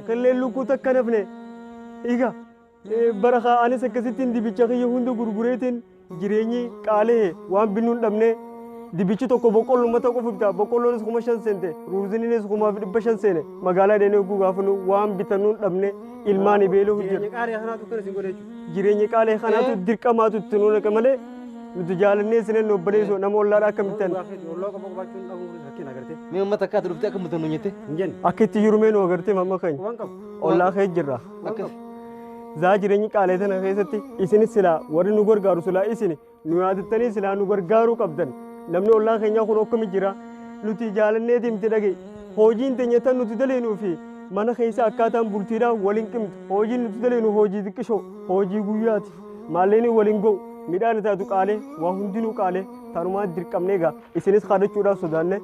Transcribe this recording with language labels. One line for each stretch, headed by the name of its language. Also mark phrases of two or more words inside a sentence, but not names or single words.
Oromo: kalleen lukkuu takka nafne egaa bara anis akkasittiin dibicha kiyya hunda gurgureetiin jireenyi qaalee waan binnuun dhabne dibichi tokko boqqolloo tokko fufta boqqolloonis 5,000 seente ruuziniinis 5,500 seene magaalaa deemee oguu gaafanu waan bitannuun dhabne ilmaan ibeeloo hojjetu Ni qari hana tu kana sin godechu. jireenya qaalee kanaatu dirqamaatu itti nuun akka malee nuti jaalannee sineen obboleessoo nama ollaadha akka mittan Allah ko baachun dhabu rakkina agarte. Mee mamad takka ati dhuftee akka muta nuun jettee. Injen. akka itti jirumee nu agartee mamma keenya Wan qab. ollaa kee jirra Akkas. zaa jireenyi qaalee tana keessatti isinis silaa warri nu gargaaru silaa isini nu yaadattanii silaa nu gargaaruu qabdan namni ollaa keenyaa kun akkami jira nuti jaalanneeti miti dhage hojiin teenya tan nuti daleenuu fi mana keessa akkaataan bultiidhaan waliin qimtu hojiin nuti daleenu hojii xiqqishoo hojii guyyaati maalleeni waliin ga'u midhaan itaatu qaalee waa hundinuu qaalee tanumaa dirqamnee egaa isinis kadhachuudhaaf sodaanne